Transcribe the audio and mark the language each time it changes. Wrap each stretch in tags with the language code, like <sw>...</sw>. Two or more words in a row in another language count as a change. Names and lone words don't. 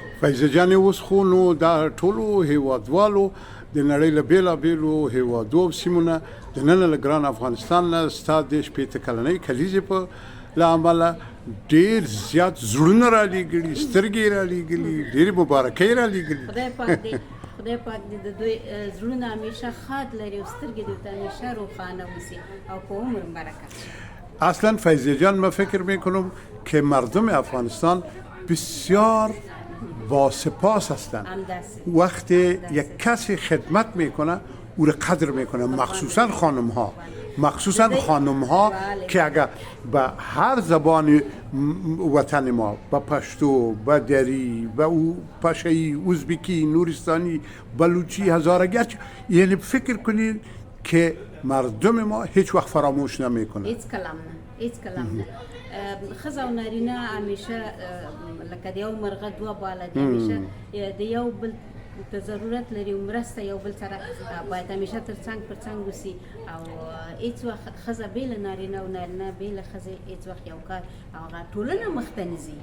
<ps>فایزه جانې، اوس خو نو دا ټولو هیوادوالو د نړۍ له بېلابېلو هیوادو او سیمو نه د نن له ګران افغانستان نه ستا د شپېته کلنۍ کلیزې په له امله ډېر زیات زړونه رالیږلي، سترګې یې رالیږلي، ډېرې مبارکۍ رالیږلي. خدای پاک دې د دوی زړونه همیشه ښاد لري او سترګې دې ورته همیشه روښانه اوسي او په عمر برکت شي.</ps> <fa>اصلا فیضه جان، من فکر میکنم که مردم افغانستان بسیار با سپاس هستند. وقتی یک کسی خدمت میکنه او را قدر میکنه، مخصوصا خانم ها که اگر به هر زبان وطن ما، به پشتو، به دری، به پشایی، ازبکی، نورستانی، بلوچی، هزارگچ، یعنی فکر کنید که مردم ما هیچ وقت فراموش نمیکنه. هیچ کلام نه.</fa> <ps>ښځه او نارینه همیشه لکه د یو مرغه دوه باله دي، همیشه د یو بل ته ضرورت لري او مرسته یو بل سره باید همیشه تر څنګ پر څنګ اوسي او هیڅ وخت ښځه بې له نارینه او نارینه بې له ښځې هیڅ وخت یو کار او هغه ټولنه مخته نه ځي.</ps>